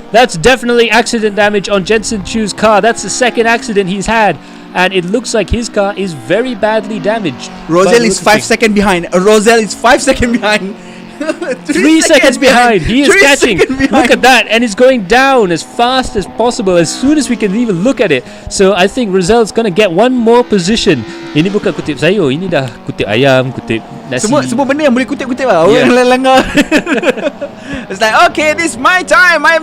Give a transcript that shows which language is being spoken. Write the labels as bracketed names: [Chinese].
[English] That's definitely accident damage on Jensen Chu's car. That's the second accident he's had, and it looks like his car is very badly damaged. Roselle is 5 seconds behind. Roselle is 5 seconds behind. 3 seconds behind. He is catching. Look at that, and it's going down as fast as possible as soon as we can even look at it. So I think Roselle's going to get one more position. [Malay] Ini bukan kutip sayur, ini dah kutip ayam, kutip nasi. Semua benda yang boleh kutip-kutip lah. Orang langgar. [English] It's like, okay, this is my time.